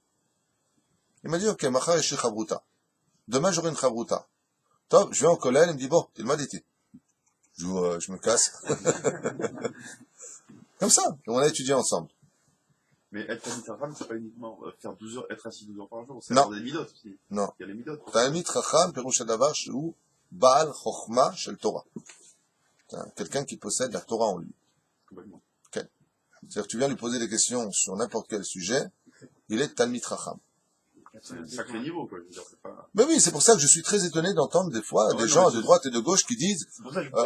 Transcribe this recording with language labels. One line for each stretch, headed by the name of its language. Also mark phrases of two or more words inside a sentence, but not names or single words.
French: Il m'a dit, ok,
Hebrew: מחר יש לי חברותא.
French: Demain, j'aurai une chavruta. Top, je vais en collège, il me dit, bon, il m'a dit, je me casse. Comme ça. Et on a étudié ensemble. Mais être
Hebrew: תלמיד חכם,
French: c'est pas uniquement faire 12 heures, être assis 12 heures par jour. C'est Non. avoir des midot aussi. Non. Il y a les midot.
Hebrew: תלמיד חכם פירוש הדבר שהוא בעל חכמה של תורה.
French: C'est quelqu'un qui possède la Torah en lui. Complètement. C'est-à-dire que tu viens lui poser des questions sur n'importe quel sujet, il est
Hebrew: תלמיד חכם.
French: C'est un sacré niveau, quoi. Je veux dire, c'est pas... Mais oui, c'est pour ça que je suis très étonné d'entendre des fois des gens de droite et de gauche qui disent C'est pour ça que je